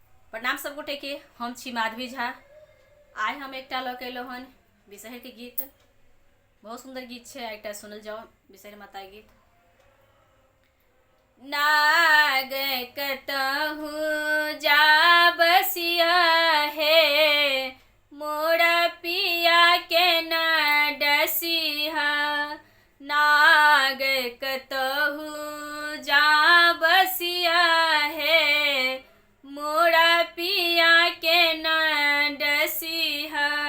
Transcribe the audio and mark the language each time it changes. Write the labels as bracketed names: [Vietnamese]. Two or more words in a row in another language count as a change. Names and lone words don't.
[Maithili] प्रणाम सब गोटे के। हम छी माधवी झा। आइ हम एकटा लऽ के अयलहुँ हन विषहर के गीत। बहुत सुंदर गीत छै, एकटा सुनल जाओ विषहर माता गीत। नाग कतहु जा बसिया हे, मोरा पिया के न डसिहा। नाग कतहु जा बसिया हे, मोरा पिया के न डसिहा।